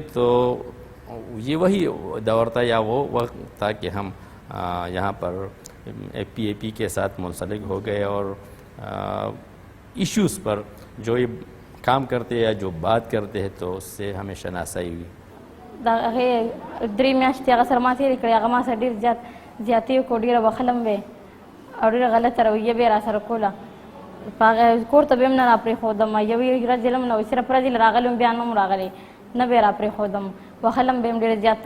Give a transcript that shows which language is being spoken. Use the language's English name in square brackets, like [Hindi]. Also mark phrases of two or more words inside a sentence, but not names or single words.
[Urdu] تو یہ وہی دور تھا یا وہ وقت تھا کہ ہم یہاں پر FPAP کے ساتھ منسلک ہو گئے اور ایشوز پر جو یہ کام کرتے یا جو بات کرتے ہیں تو اس سے ہمیں شناسائی ہوئی. [Pashto] دا هغه درې میاشتې هغه سره ما تېرې کړې، هغه ما سره ډېر زیاتې وکړو، ډېره بخښلم وې او ډېره غلطه رویه به یې را سره کوله. په هغه کور ته به یې هم نه راپرېښودم، یوې ورځې لم نه وایي صرف ورځې راغلی وم بیا نه وم راغلی، نه به یې راپرېښودم، بخښلم به یې هم ډېره زیاته.